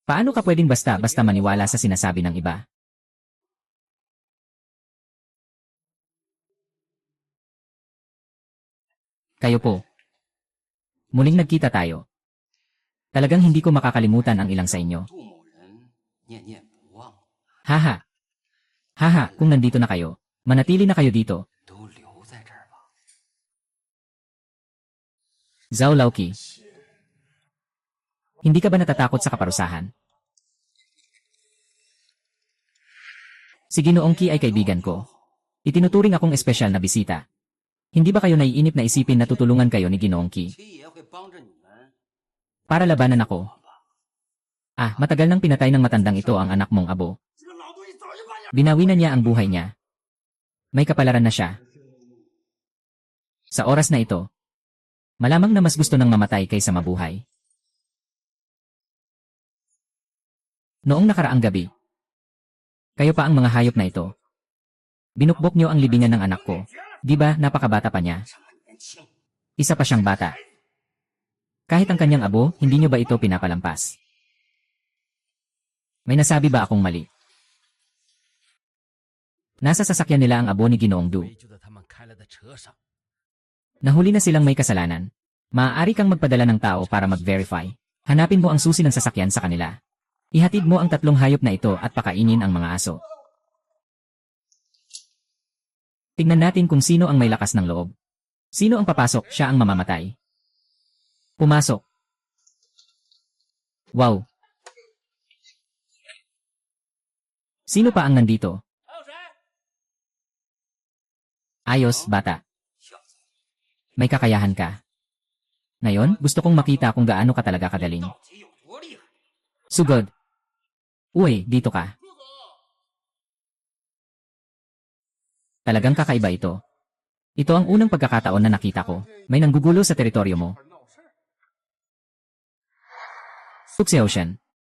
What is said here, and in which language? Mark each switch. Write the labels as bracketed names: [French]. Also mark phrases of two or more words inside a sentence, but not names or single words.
[Filipino] Paano ka pwedeng basta-basta maniwala sa sinasabi ng iba? Kayo po. Muling nagkita tayo. Talagang hindi ko makakalimutan ang ilang sa inyo. [Chinese] 杜某人念念不忘， Haha. [Filipino] Haha, kung nandito na kayo, manatili na kayo dito. [Chinese] 都留在这儿吧。 [Filipino] Zhao Laoqi. Hindi ka ba natatakot sa kaparusahan? Si Ginoong Qi ay kaibigan ko. Itinuturing akong espesyal na bisita. Hindi ba kayo naiinip na isipin na tutulungan kayo ni Ginoong Qi [Chinese] 七爷会帮着你们。 [Filipino] para labanan ako? Ah, matagal nang pinatay ng matandang ito ang anak mong abo. Binawi na niya ang buhay niya. May kapalaran na siya. Sa oras na ito, malamang na mas gusto nang mamatay kaysa mabuhay. Noong nakaraang gabi, kayo pa ang mga hayop na ito. Binukbok niyo ang libingan ng anak ko. Di ba napakabata pa niya? [Chinese] 这么年轻， [Filipino] Isa pa siyang bata. Kahit ang kanyang abo, hindi niyo ba ito pinapalampas? May nasabi ba akong mali? Nasa sasakyan nila ang abo ni Ginoong Du. [Chinese] 就在他们开来的车上。 [Filipino] Nahuli na silang may kasalanan. Maaari kang magpadala ng tao para mag-verify. Hanapin mo ang susi ng sasakyan sa kanila. Ihatid mo ang 3 hayop na ito at pakainin ang mga aso. Tingnan natin kung sino ang may lakas ng loob. Sino ang papasok, siya ang mamamatay. Pumasok. Wow. Sino pa ang nandito? Ayos, bata. [Chinese] 小子， [Filipino] May kakayahan ka. Ngayon, gusto kong makita kung gaano ka talaga kagaling. [Chinese] 到底有多厉害？ [Filipino] Sugod. Uy, dito ka. Talagang kakaiba ito. Ito ang unang pagkakataon na nakita ko. May nanggugulo sa teritoryo mo. Suxeotian.